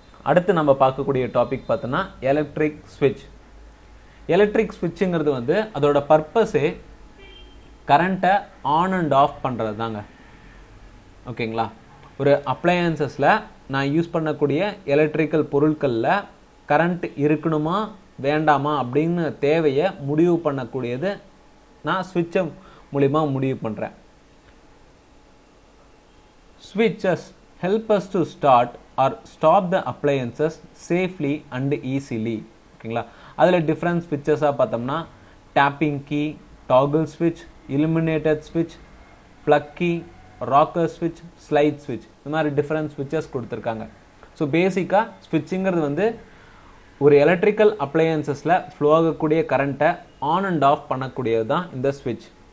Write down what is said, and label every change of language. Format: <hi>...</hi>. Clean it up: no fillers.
<ta>அடுத்து நம்ம பார்க்கக்கூடிய டாபிக் பார்த்தோன்னா எலக்ட்ரிக் ஸ்விட்ச். எலக்ட்ரிக் ஸ்விட்சுங்கிறது வந்து அதோட பர்பஸே கரண்ட்டை ஆன் அண்ட் ஆஃப் பண்ணுறது தாங்க. ஓகேங்களா. ஒரு அப்ளையன்சஸில் நான் யூஸ் பண்ணக்கூடிய எலக்ட்ரிக்கல் பொருட்களில் கரண்ட் இருக்கணுமா வேண்டாமா அப்படின்னு தேவையை முடிவு பண்ணக்கூடியது நான் ஸ்விட்சை மூலிமா முடிவு பண்ணுறேன்.</ta> <en>Switches help us to start or stop the appliances safely and easily.</en> <ta>ஓகேங்களா. அதில் டிஃப்ரெண்ட் ஸ்விட்சஸாக பார்த்தோம்னா டேப்பிங் கீ, டாகிள் ஸ்விட்ச், illuminated switch, plug key, rocker ஸ்விட்ச், ஸ்லைட் ஸ்விட்ச், இந்த மாதிரி டிஃப்ரெண்ட் ஸ்விட்சஸ் கொடுத்துருக்காங்க. ஸோ பேசிக்காக ஸ்விட்சுங்கிறது வந்து ஒரு எலக்ட்ரிக்கல் அப்ளையன்சஸில் ஃப்ளோ ஆகக்கூடிய கரண்ட்டை ஆன் அண்ட் ஆஃப் பண்ணக்கூடியது தான் இந்த ஸ்விட்ச்.</ta>